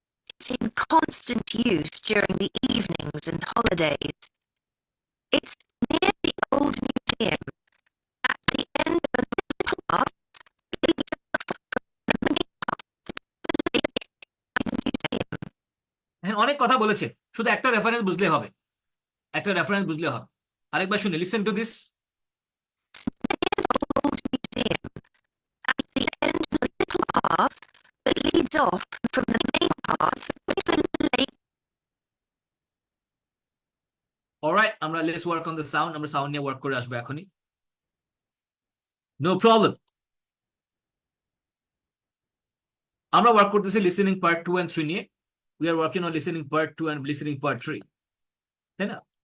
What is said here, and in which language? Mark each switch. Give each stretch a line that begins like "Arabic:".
English: It's in constant use during the evenings and holidays. It's near the old museum, at the end of a little path leading from the main path to the lake and museum.
Bangla: এখন অনেক কথা বলেছে, শুধু একটা reference বুঝলে হবে, একটা reference বুঝলে হবে। আরেকবার শুনে,
English: Listen to this. Near the old museum, at the end of a little path that leads off from the main path to the lake.
Bangla: Alright, আমরা
English: let's work on the sound,
Bangla: আমরা sound নিয়ে work করে আসবো এখনই, no problem. আমরা work করতেছি listening part 2 and 3 নিয়ে।
English: we are working on listening part 2 and listening part 3,
Bangla: তাই না?